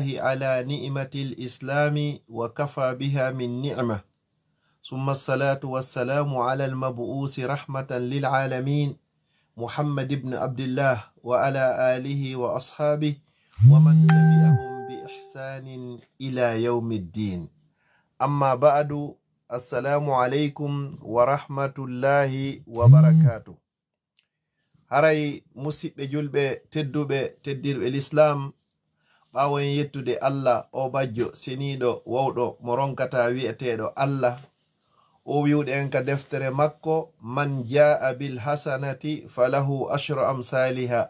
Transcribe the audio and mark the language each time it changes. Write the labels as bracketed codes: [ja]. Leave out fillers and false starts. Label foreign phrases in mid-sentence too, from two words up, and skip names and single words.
[ar] على نعمة الإسلام وكفى بها من نعمة ثم الصلاة والسلام على المبعوث رحمة للعالمين محمد بن عبد الله وعلى آله وأصحابه ومن تبعهم بإحسان إلى يوم الدين أما بعد السلام عليكم ورحمة الله وبركاته. [ff] Haray musidɓe julɓe teddirɓe l'islam ɓawo en yettude Allah o bajjo seniɗo wawɗo mo ronkata wi'eteɗo Allah o wiwɗe en ka deftere makko [ar] من جاء بالحسنة فله عشر أمثالها.